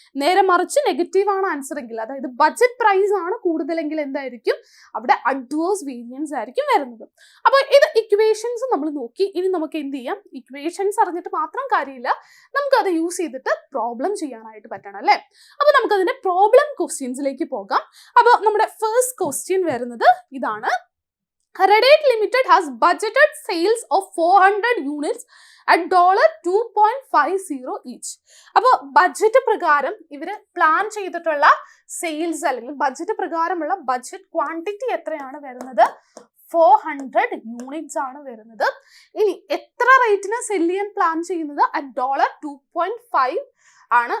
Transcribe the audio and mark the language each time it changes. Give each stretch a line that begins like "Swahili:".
Malayalam: നേരെ മറിച്ച് നെഗറ്റീവ് ആണ് ആൻസർ എങ്കിൽ, അതായത് ബഡ്ജറ്റ് പ്രൈസ് ആണ് കൂടുതലെങ്കിൽ എന്തായിരിക്കും, അവിടെ അഡ്വേഴ്സ് വേരിയൻസ് ആയിരിക്കും വരുന്നത്. അപ്പോൾ ഇത് ഇക്വേഷൻസ് നമ്മൾ നോക്കി. ഇനി നമുക്ക് എന്ത് ചെയ്യാം, ഇക്വേഷൻസ് അറിഞ്ഞിട്ട് മാത്രം കാര്യമില്ല, നമുക്കത് യൂസ് ചെയ്തിട്ട് പ്രോബ്ലം ചെയ്യാനായിട്ട് പറ്റണം അല്ലേ. അപ്പോൾ നമുക്കതിന്റെ പ്രോബ്ലം ക്വസ്റ്റ്യൻസിലേക്ക് പോകാം. അപ്പോൾ നമ്മുടെ ഫസ്റ്റ് ക്വസ്റ്റ്യൻ വരുന്നത് ഇതാണ്.
English: Redate Limited has budgeted sales of 400 units at $2.50 each.
Malayalam: അപ്പോൾ ബഡ്ജറ്റ് പ്രകാരം ഇവര് പ്ലാൻ ചെയ്തിട്ടുള്ള സെയിൽസ് അല്ലെങ്കിൽ ബഡ്ജറ്റ് പ്രകാരമുള്ള ബഡ്ജറ്റ് ക്വാണ്ടിറ്റി എത്രയാണ് വരുന്നത്, 400 യൂണിറ്റ്സ് ആണ് വരുന്നത്. ഇനി എത്ര റേറ്റിന് സെല് ചെയ്യാൻ പ്ലാൻ ചെയ്യുന്നത്,
English: at $2.5
Malayalam: ആണ്.